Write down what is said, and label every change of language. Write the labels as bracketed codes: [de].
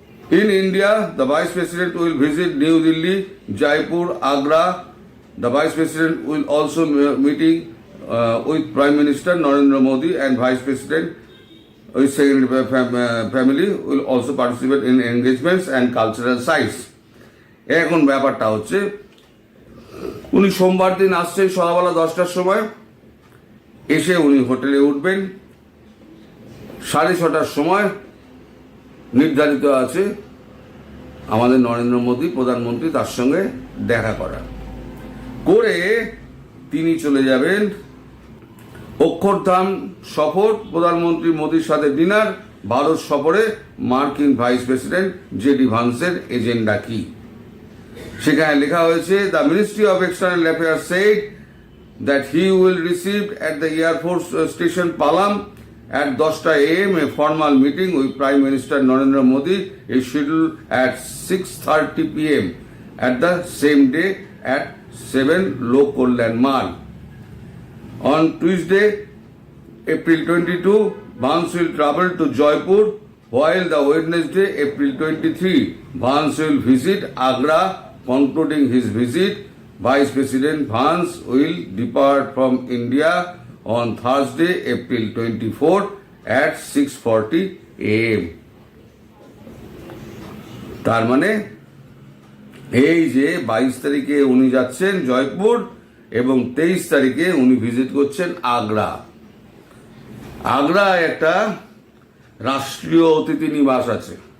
[en] In India, the Vice President will visit New Delhi, Jaipur, Agra. The Vice President will also meeting with Prime Minister Narendra Modi, and Vice President with second family will also participate in engagements and cultural sites. [bn] এখন ব্যাপারটা হচ্ছে উনি সোমবার দিন আসছেন সকালবেলা 10টার সময়, এসে উনি হোটেলে উঠবেন। 6:30টার সময় নির্ধারিত আছে আমাদের নরেন্দ্র মোদী প্রধানমন্ত্রী তার সঙ্গে দেখা করে তিনি চলে যাবেন অক্ষরধাম সফর, প্রধানমন্ত্রী মোদীর সাথে ডিনার, ভারত সফরে মার্কিন ভাইস প্রেসিডেন্ট জেডি ভান্সের এজেন্ডা কি সেখানে লেখা হয়েছে, [en] The ministry of external affairs said that he will receive at the air force station Palam at 10 a.m. a formal meeting with Prime Minister Narendra Modi is scheduled at 6:30 p.m. at the same day at 7 Lok Kalyan Mall. On Tuesday, April 22, Vance will travel to Jaipur, while the Wednesday, April 23, Vance will visit Agra. Concluding his visit, Vice President Vance will depart from India on Thursday, April 24 at 6:40 a.m. [bn] তার মানে এই যে 22 তারিখে উনি যাচ্ছেন জয়পুর এবং 23 তারিখে উনি ভিজিট করছেন আগ্রা। আগ্রায় একটা রাষ্ট্রীয় অতিথি নিবাস আছে।